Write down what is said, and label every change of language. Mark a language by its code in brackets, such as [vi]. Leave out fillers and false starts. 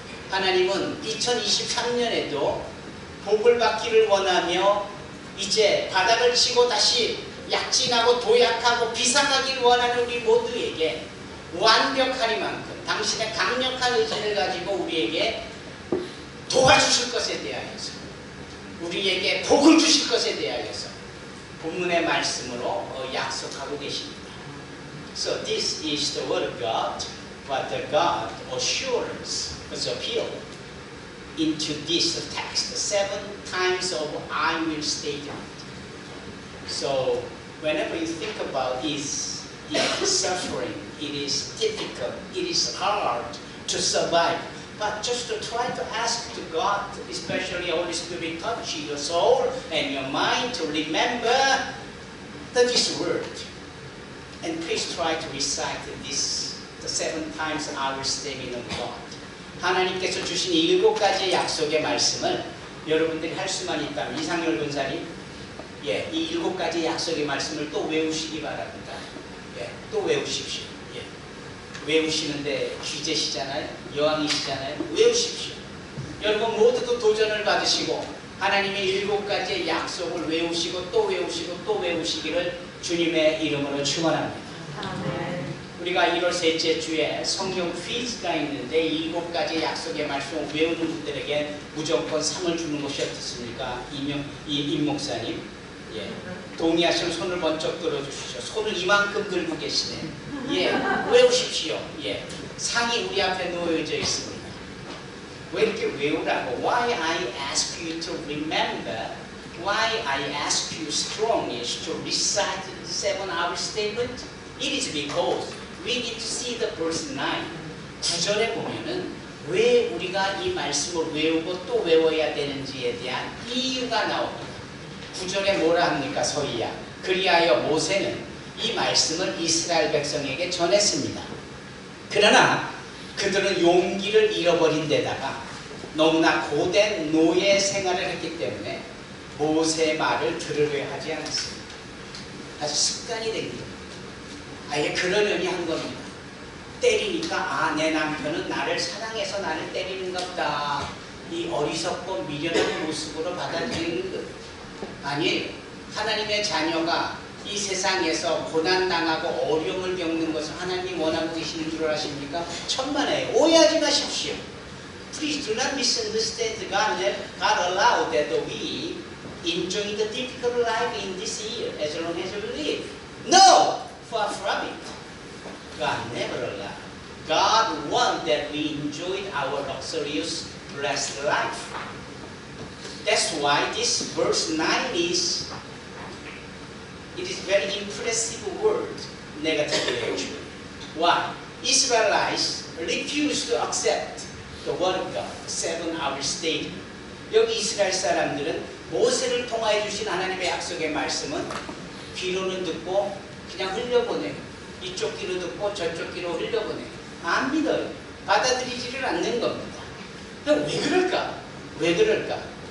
[ko] 하나님은 2023년에도 복을 받기를 원하며 이제 바닥을 치고 다시 약진하고 도약하고 비상하기를 원하는 우리 모두에게 완벽하리만큼 당신의 강력한 의지를 가지고 우리에게 도와주실 것에 대하여서 우리에게 복을 주실 것에 대하여서 본문의 말씀으로 약속하고 계십니다. [en] So this is the word of God, what the God assures us appeal into this text 7 times of I will statement. So whenever you think about this, it is suffering, it is difficult, it is hard to survive. But just to try to ask to God, especially Holy Spirit, touch your soul and your mind to remember this word. And please try to recite this, the 7 times I will statement of God. [ko] 하나님께서 주신 이 7가지의 약속의 말씀을 여러분들이 할 수만 있다면 이상열 권사님, 이 7가지 약속의 말씀을 또 외우시기 바랍니다. 또 외우십시오. 외우시는데 귀재시잖아요. 여왕이시잖아요. 외우십시오. 여러분 모두도 도전을 받으시고 하나님의 7가지의 약속을 외우시고 또 외우시고 또 외우시기를 주님의 이름으로 축원합니다. 우리가 1월 셋째 주에 성경 퀴즈가 있는데 7가지 약속의 말씀을 외우는 분들에게 무조건 상을 주는 것이 어떻습니까? 임 목사님, 동의하시면 손을 번쩍 들어주시죠. 손을 이만큼 들고 계시네. 외우십시오. 상이 우리 앞에 놓여져 있습니다. 왜 이렇게 외우라고? [en] Why I ask you to remember? Why I ask you strongly to recite the 7-hour statement? It is because we need to see the verse 9. [ko] 9절에 보면은 왜 우리가 이 말씀을 외우고 또 외워야 되는지에 대한 이유가 나옵니다. 9절에 뭐라 합니까? 서기야. 그리하여 모세는 이 말씀을 이스라엘 백성에게 전했습니다. 그러나 그들은 용기를 잃어버린 데다가 너무나 고된 노예 생활을 했기 때문에 모세의 말을 들으려 하지 않았습니다. 아주 습관이 된 겁니다. 아예 그러려니 한 겁니다. 때리니까 내 남편은 나를 사랑해서 나를 때리는가 보다. 이 어리석고 미련한 모습으로 받아들이는 것. 아니에요. 하나님의 자녀가 이 세상에서 고난당하고 어려움을 겪는 것을 하나님 원하고 계시는 줄 아십니까? 천만에요. 오해하지 마십시오. [en] Please do not misunderstand God. God allowed that we enjoy the difficult life in this year as long as we live. No! Far from it. God never allowed. God wants that we enjoy our luxurious, blessed life. That's why this verse 9 is very impressive word, negatively actually. Why? Israelites refused to accept the word of God, 7-hour statement. [ko] 여기 이스라엘 사람들은 모세를 통하여 주신 하나님의 약속의 말씀은 귀로는 듣고 그냥 흘려보내요. 이쪽 귀로 듣고 저쪽 귀로 흘려보내요. 안 믿어요. 받아들이지를 않는 겁니다. 왜 그럴까? 왜 그럴까?